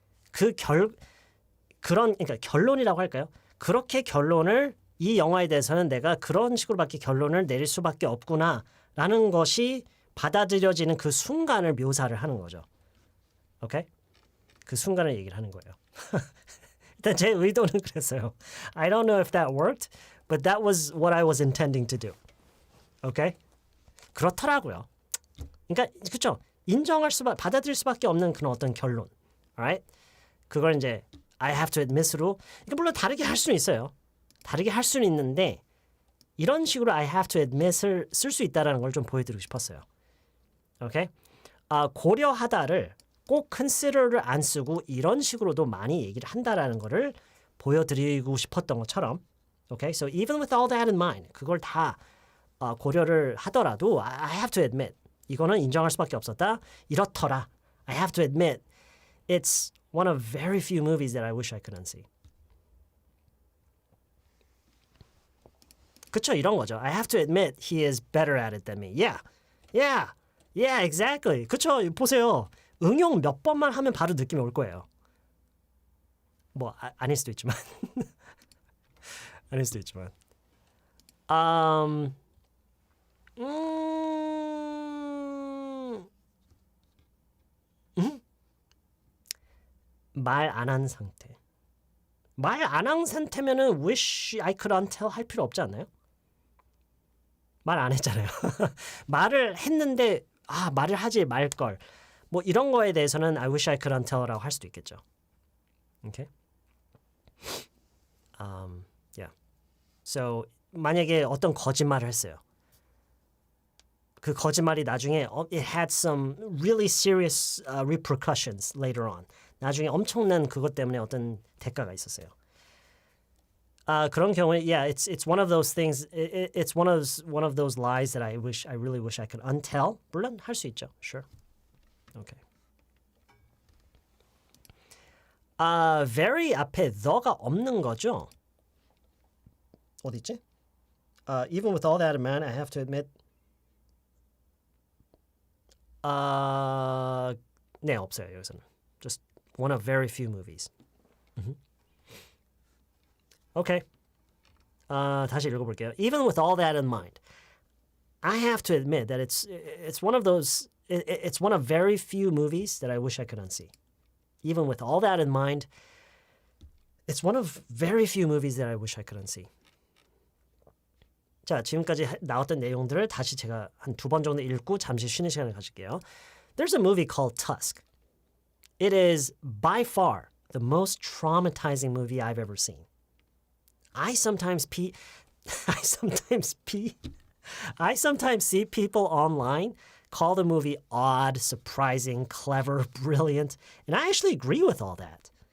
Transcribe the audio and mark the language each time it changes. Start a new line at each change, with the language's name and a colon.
Korean: 그러니까 결론이라고 할까요? 그렇게 결론을 이 영화에 대해서는 내가 그런 식으로밖에 결론을 내릴 수밖에 없구나라는 것이 받아들여지는 그 순간을 묘사를 하는 거죠. 오케이? 그 순간을 얘기를 하는 거예요. 일단 제 의도는 그랬어요.
English: I don't know if that worked, but that was what I was intending to do.
Korean: 오케이? 그렇더라고요. 그러니까 그렇죠. 받아들일 수밖에 없는 그런 어떤 결론.
English: Alright?
Korean: 그걸 이제
English: I have to admit
Korean: 으로 이게 물론 다르게 할 수는 있어요. 다르게 할 수는 있는데 이런 식으로
English: I have to admit
Korean: 을 쓸 수 있다는 걸 좀 보여드리고 싶었어요. 오케이? 고려하다를 꼭 consider를 안 쓰고 이런 식으로도 많이 얘기를 한다라는 거를 보여드리고 싶었던 것처럼 okay?
English: So even with all that in mind
Korean: 그걸 다 고려를 하더라도
English: I have to admit
Korean: 이거는 인정할 수밖에 없었다. 이렇더라.
English: I have to admit it's one of very few movies that I wish I could unsee.
Korean: 그쵸? 이런 거죠.
English: I have to admit he is better at it than me. Yeah, exactly.
Korean: 그쵸? 보세요. 응용 몇 번만 하면 바로 느낌이 올 거예요. 뭐 아닐 수도 있지만 아닐 수도 있지만 말 안 한 상태. 말 안 한 상태면은
English: wish I could untell
Korean: 할 필요 없지 않나요? 말 안 했잖아요. 말을 했는데 말을 하지 말걸. 뭐 이런 거에 대해서는
English: I wish I could untell
Korean: 라고 할 수도 있겠죠.
English: Okay? Yeah.
Korean: So 만약에 어떤 거짓말을 했어요. 그 거짓말이 나중에
English: it had some really serious repercussions later on.
Korean: 나중에 엄청난 그것 때문에 어떤 대가가 있었어요. 그런 경우에
English: it's one of those things. It's one of those lies that I really wish I could untell.
Korean: 물론 할 수 있죠.
English: Sure. Okay.
Korean: very 앞에 the가 없는 거죠? 어디 있지?
English: Even with all that in mind, I have to admit.
Korean: 네, 없어요. 여기서는.
English: Just one of very few movies. Okay.
Korean: 다시 읽어볼게요.
English: Even with all that in mind, I have to admit that it's one of those. It's one of very few movies that I wish I could unsee. Even with all that in mind, it's one of very few movies that I wish I could unsee.
Korean: 자, 지금까지 나왔던 내용들을 다시 제가 한 2번 정도 읽고 잠시 쉬는 시간을 가질게요.
English: There's a movie called Tusk. It is by far the most traumatizing movie I've ever seen. I sometimes see people online call the movie odd, surprising, clever, brilliant, and I actually agree with all that.